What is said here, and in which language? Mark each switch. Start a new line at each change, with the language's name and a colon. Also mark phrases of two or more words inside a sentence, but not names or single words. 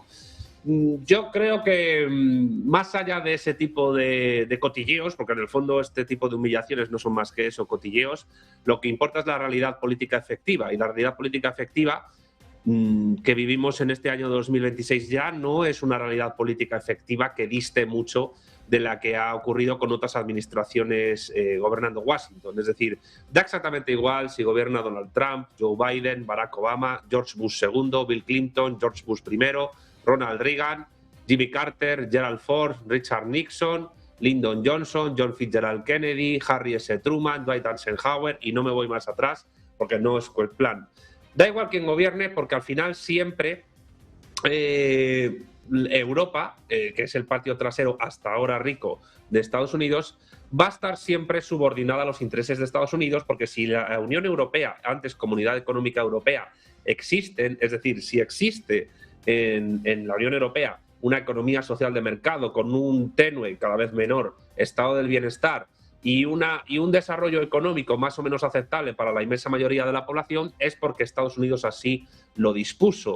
Spanish: Yo creo que más allá de ese tipo de cotilleos, porque en el fondo este tipo de humillaciones no son más que eso, cotilleos, lo que importa es la realidad política efectiva. Y la realidad política efectiva que vivimos en este año 2026 ya no es una realidad política efectiva que diste mucho de la que ha ocurrido con otras administraciones gobernando Washington. Es decir, da exactamente igual si gobierna Donald Trump, Joe Biden, Barack Obama, George Bush II, Bill Clinton, George Bush I, Ronald Reagan, Jimmy Carter, Gerald Ford, Richard Nixon, Lyndon Johnson, John Fitzgerald Kennedy, Harry S. Truman, Dwight Eisenhower, y no me voy más atrás porque no es el plan. Da igual quién gobierne porque al final siempre Europa, que es el patio trasero hasta ahora rico de Estados Unidos, va a estar siempre subordinada a los intereses de Estados Unidos, porque si la Unión Europea, antes Comunidad Económica Europea, existen, es decir, si existe en la Unión Europea una economía social de mercado con un tenue, cada vez menor, estado del bienestar y un desarrollo económico más o menos aceptable para la inmensa mayoría de la población, es porque Estados Unidos así lo dispuso.